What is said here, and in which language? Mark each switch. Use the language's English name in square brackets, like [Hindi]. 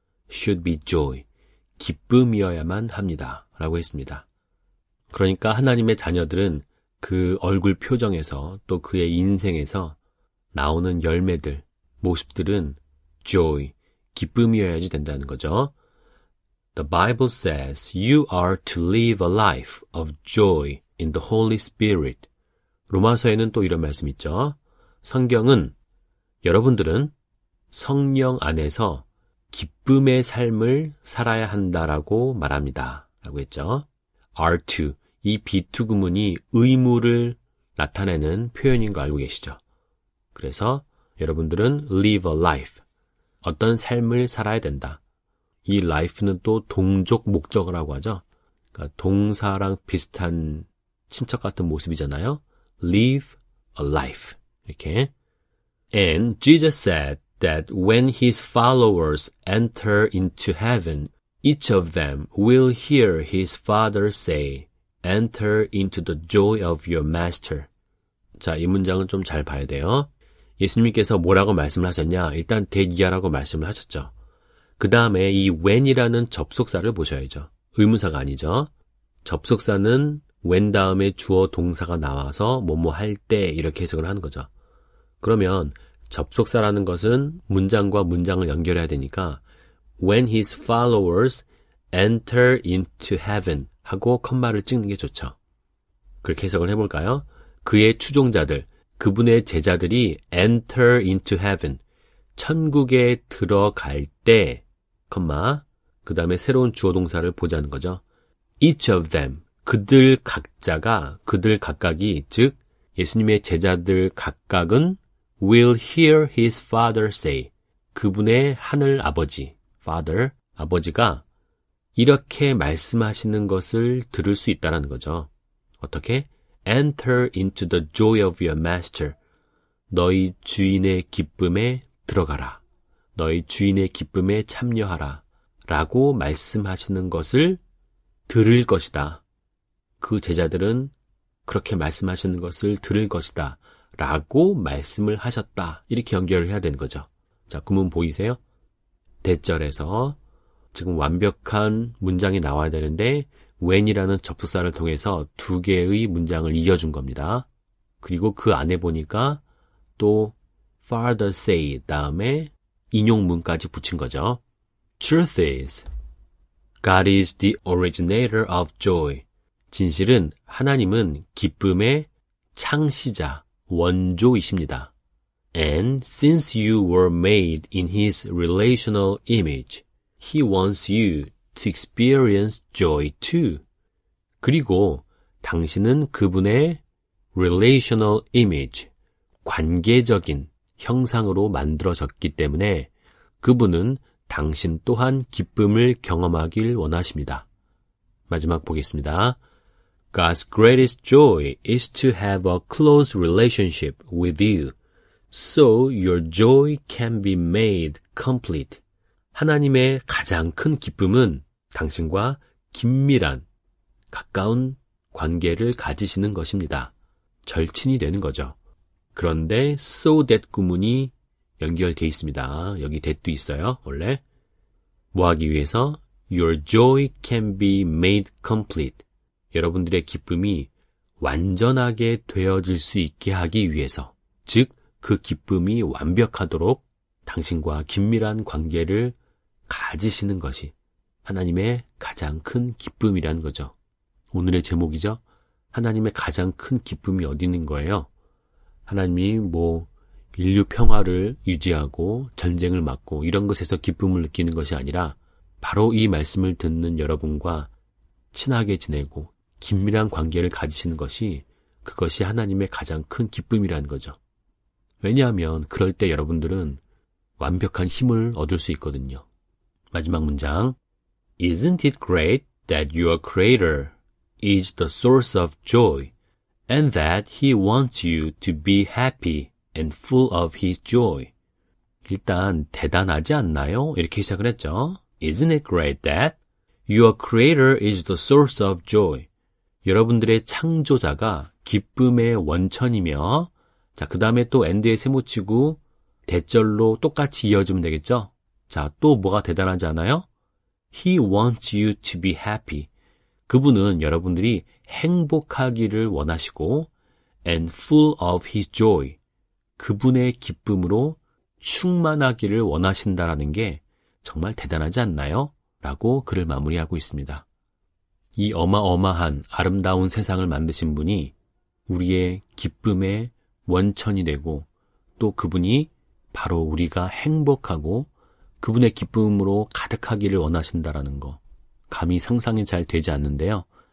[English] should be joy, [Korean] 기쁨이어야만 합니다. 라고 했습니다. 그러니까 하나님의 자녀들은 그 얼굴 표정에서 또 그의 인생에서 나오는 열매들, 모습들은 joy, 기쁨이어야지 된다는 거죠. [English] The Bible says you are to live a life of joy in the Holy Spirit. [Korean] 로마서에는 또 이런 말씀이 있죠. 성경은 여러분들은 성령 안에서 기쁨의 삶을 살아야 한다라고 말합니다. 라고 했죠. are to, 이 be to 구문이 의무를 나타내는 표현인 거 알고 계시죠? 그래서 여러분들은 [English] live a life, [Korean] 어떤 삶을 살아야 된다. 이 life는 또 동족 목적어라고 하죠. 그러니까 동사랑 비슷한 친척 같은 모습이잖아요. [English] live a life. [Korean] 이렇게. [English] And Jesus said that when his followers enter into heaven, each of them will hear his father say, enter into the joy of your master. [Korean] 자, 이 문장은 좀 잘 봐야 돼요. 예수님께서 뭐라고 말씀을 하셨냐? 일단 대기하라고 말씀을 하셨죠. 그 다음에 이 when이라는 접속사를 보셔야죠. 의문사가 아니죠. 접속사는 when 다음에 주어 동사가 나와서 뭐뭐 할 때 이렇게 해석을 하는 거죠. 그러면 접속사라는 것은 문장과 문장을 연결해야 되니까 [English] when his followers enter into heaven [Korean] 하고 컴마를 찍는 게 좋죠. 그렇게 해석을 해볼까요? 그의 추종자들, 그분의 제자들이 [English] enter into heaven, [Korean] 천국에 들어갈 때, 컴마, 그 다음에 새로운 주어 동사를 보자는 거죠. [English] Each of them, [Korean] 그들 각자가, 그들 각각이, 즉 예수님의 제자들 각각은 [English] will hear his father say, [Korean] 그분의 하늘 아버지, father, 아버지가 이렇게 말씀하시는 것을 들을 수 있다는 거죠. 어떻게? [English] Enter into the joy of your master. [Korean] 너희 주인의 기쁨에 들어가라. 너희 주인의 기쁨에 참여하라. 라고 말씀하시는 것을 들을 것이다. 그 제자들은 그렇게 말씀하시는 것을 들을 것이다. 라고 말씀을 하셨다. 이렇게 연결을 해야 되는 거죠. 자, 구문 보이세요? 대절에서 지금 완벽한 문장이 나와야 되는데 when이라는 접속사를 통해서 두 개의 문장을 이어준 겁니다. 그리고 그 안에 보니까 또 father say 다음에 인용문까지 붙인 거죠. [English] Truth is, God is the originator of joy. [Korean] 진실은 하나님은 기쁨의 창시자, 원조이십니다. [English] And since you were made in His relational image, He wants you to experience joy too. [Korean] 그리고 당신은 그분의 relational image, 관계적인 형상으로 만들어졌기 때문에 그분은 당신 또한 기쁨을 경험하길 원하십니다. 마지막 보겠습니다. [English] God's greatest joy is to have a close relationship with you, so your joy can be made complete. [Korean] 하나님의 가장 큰 기쁨은 당신과 긴밀한, 가까운 관계를 가지시는 것입니다. 절친이 되는 거죠. 그런데 so that 구문이 연결되어 있습니다. 여기 that도 있어요. 원래 뭐 하기 위해서? [English] Your joy can be made complete. [Korean] 여러분들의 기쁨이 완전하게 되어질 수 있게 하기 위해서, 즉 그 기쁨이 완벽하도록 당신과 긴밀한 관계를 가지시는 것이 하나님의 가장 큰 기쁨이라는 거죠. 오늘의 제목이죠. 하나님의 가장 큰 기쁨이 어디 있는 거예요? 하나님이 인류 평화를 유지하고 전쟁을 막고 이런 것에서 기쁨을 느끼는 것이 아니라 바로 이 말씀을 듣는 여러분과 친하게 지내고 긴밀한 관계를 가지시는 것이, 그것이 하나님의 가장 큰 기쁨이라는 거죠. 왜냐하면 그럴 때 여러분들은 완벽한 힘을 얻을 수 있거든요. 마지막 문장. [English] Isn't it great that your Creator is the source of joy and that He wants you to be happy and full of His joy? [Korean] 일단 대단하지 않나요? 이렇게 시작을 했죠. [English] Isn't it great that your Creator is the source of joy? [Korean] 여러분들의 창조자가 기쁨의 원천이며, 자, 그 다음에 또 end에 세모치고 대절로 똑같이 이어지면 되겠죠? 자, 또 뭐가 대단하지 않아요? [English] He wants you to be happy. [Korean] 그분은 여러분들이 행복하기를 원하시고 [English] and full of His joy. [Korean] 그분의 기쁨으로 충만하기를 원하신다라는 게 정말 대단하지 않나요? 라고 글을 마무리하고 있습니다. 이 어마어마한 아름다운 세상을 만드신 분이 우리의 기쁨의 원천이 되고, 또 그분이 바로 우리가 행복하고 그분의 기쁨으로 가득하기를 원하신다라는 거, 감히 상상이 잘 되지 않는데요.